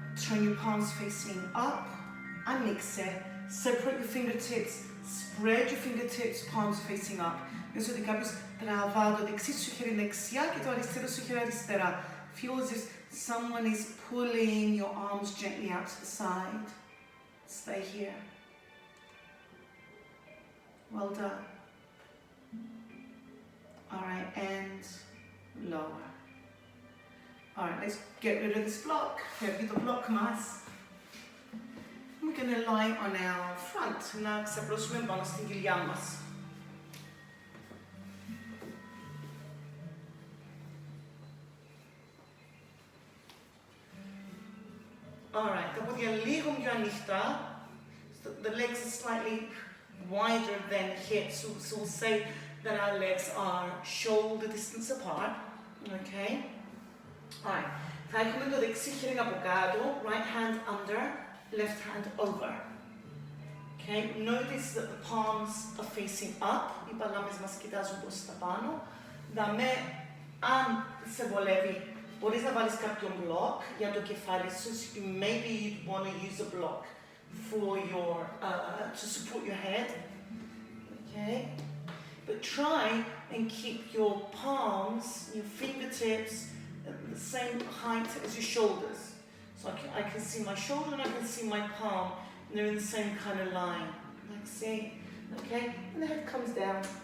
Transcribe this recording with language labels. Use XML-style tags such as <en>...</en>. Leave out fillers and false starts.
<en>Turn your palms facing up.</en> <el>Ανοίξε.</el> <en>Separate your fingertips. Spread your fingertips, palms facing up.</en> <el>Νιώθω ότι κάποιος τραβά το δεξί σου χέρι δεξιά και το αριστερό σου χέρι αριστερά.</el> <en>feels as if someone is pulling your arms gently out to the side. Stay here. Well done. All right, and lower. All right, let's get rid of this block.</en> <el>Φεύγει το block μας.</el> <en>We're going to lie on our front.</en> <el>Να ξαπλώσουμε πάνω στην κοιλιά μας. Alright, τα πόδια λίγο πιο ανοιχτά.</el> <en>The legs are slightly wider than hips, so we'll say that our legs are shoulder distance apart. Okay?</en> <el>Alright, θα έχουμε το δεξί χέρι από κάτω,</el> <en>right hand under, left hand over. Okay, notice that the palms are facing up,</en> <el>οι παλάμες μας κοιτάζουν προς τα πάνω. Δαμέ, αν σε βολεύει, μπορείς να βάλεις κάποιον block για το κεφάλι σου.</el> <en>Maybe you'd want to use a block for your, to support your head. Okay? But try and keep your palms, your fingertips at the same height as your shoulders. So I can see my shoulder and I can see my palm, and they're in the same kind of line. Like see? Okay? And the head comes down.</en>